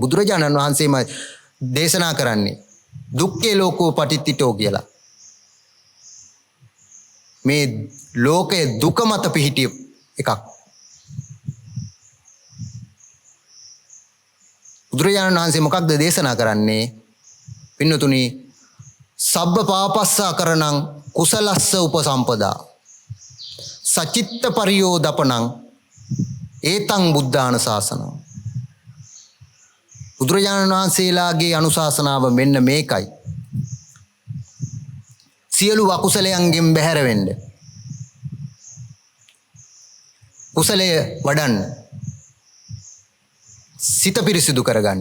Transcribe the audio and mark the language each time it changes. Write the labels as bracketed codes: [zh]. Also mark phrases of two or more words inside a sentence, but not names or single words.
[si] බුදුරජාණන් වහන්සේම දේශනා කරන්නේ [pi] දුක්ඛේ ලෝකෝ පටිච්චිතෝ [si] කියලා. මේ ලෝකයේ දුක මත පිහිටි එකක්. බුදුරජාණන් වහන්සේ මොකක්ද දේශනා කරන්නේ? පින්නතුනි, [pi] සබ්බ පාපස්සා කරණං කුසලස්ස උපසම්පදා සචිත්ත පරියෝදපණං ඒතං බුද්ධාන ශාසනං. [si] බුදුරජාණන් වහන්සේලාගේ අනුශාසනාව මෙන්න මේකයි. සියලු අකුසලයන්ගෙන් බැහැර වෙන්න. කුසලය වඩන්න. සිත පිරිසිදු කරගන්න.